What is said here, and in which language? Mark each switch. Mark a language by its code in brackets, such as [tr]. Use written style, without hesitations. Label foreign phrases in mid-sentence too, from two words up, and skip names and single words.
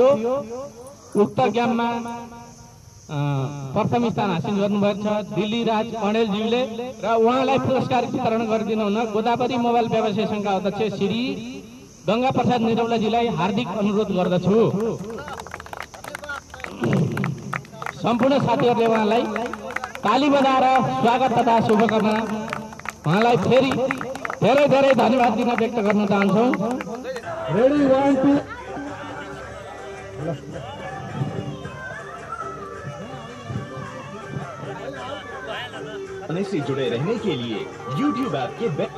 [ne] उक्त गेममा प्रथम स्थान हासिल गर्नुभएको छ दिल्ली राज कणेलज्यूले र उहाँलाई पुरस्कार वितरण गरिदिनु हुन गोदावरी मोबाइल व्यवसाय संघका अध्यक्ष श्री गंगा प्रसाद निरौलाजीलाई हार्दिक अनुरोध गर्दछु। सम्पूर्ण साथीहरूले उहाँलाई ताली बजाएर स्वागत तथा शुभकामना उहाँलाई फेरि धेरै धेरै धन्यवाद दिन व्यक्त गर्न चाहन्छौँ। रेडी 1 2 [hi] से जुड़े रहने के लिए YouTube ऐप के